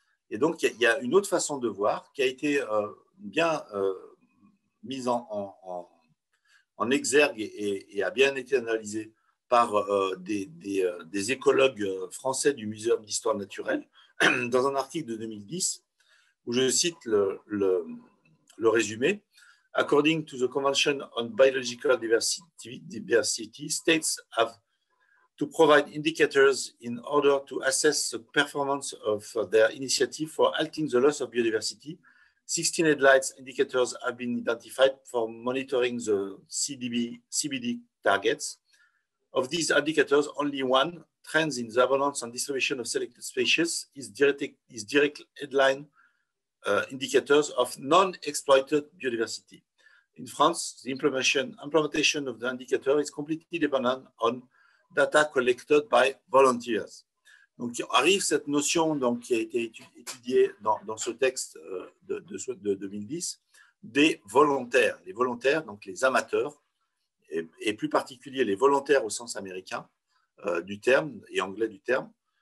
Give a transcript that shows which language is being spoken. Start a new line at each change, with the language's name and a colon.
French: Et donc, il y a une autre façon de voir qui a été bien mise en exergue et a bien été analysée par des écologues français du Muséum d'histoire naturelle dans un article de 2010 où je cite le résumé.
English: According to the Convention on Biological Diversity, states have to provide indicators in order to assess the performance of their initiative for halting the loss of biodiversity. 16 headlights indicators have been identified for monitoring the CBD targets. Of these indicators, only one, trends in the abundance and distribution of selected species, is direct headline indicators of non-exploited biodiversity. In France, the implementation of the indicator is completely dependent on data collected by volunteers.
French: Donc, arrive cette notion donc, qui a été étudiée dans ce texte de 2010 des volontaires. Les volontaires, donc les amateurs, et plus particulier les volontaires au sens américain du terme et anglais du terme.